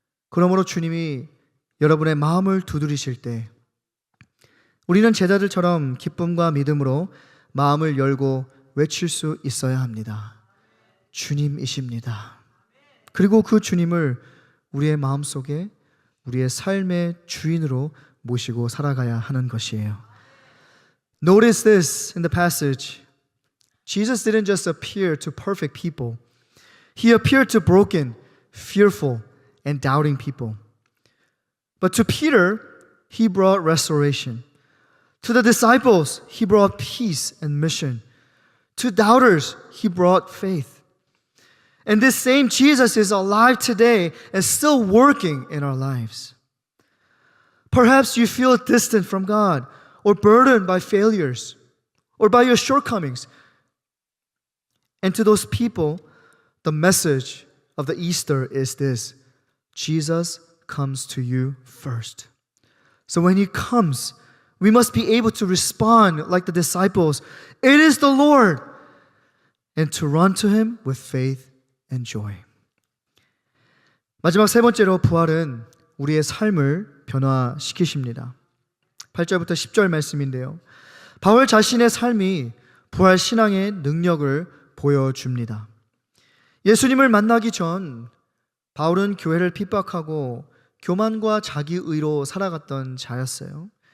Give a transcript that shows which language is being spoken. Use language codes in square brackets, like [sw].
[ko] 그러므로 주님이 여러분의 마음을 두드리실 때 우리는 제자들처럼 기쁨과 믿음으로 마음을 열고 외칠 수 있어야 합니다. 주님이십니다. 그리고 그 주님을 우리의 마음속에 우리의 삶의 주인으로 모시고 살아가야 하는 것이에요. [en] Notice this in the passage. Jesus didn't just appear to perfect people. He appeared to broken, fearful, and doubting people. But to Peter, he brought restoration. To the disciples, he brought peace and mission. To doubters, he brought faith. And this same Jesus is alive today and still working in our lives. Perhaps you feel distant from God or burdened by failures or by your shortcomings. And to those people, the message of the Easter is this: Jesus comes to you first. So when He comes, we must be able to respond like the disciples. It is the Lord. And to run to Him with faith and joy. [ko] 마지막 세 번째로 부활은 우리의 삶을 변화시키십니다. 8절부터 10절 말씀인데요. 바울 자신의 삶이 부활 신앙의 능력을 보여줍니다. 예수님을 만나기 전 바울은 교회를 핍박하고 교만과 자기의로 살아갔던 자였어요.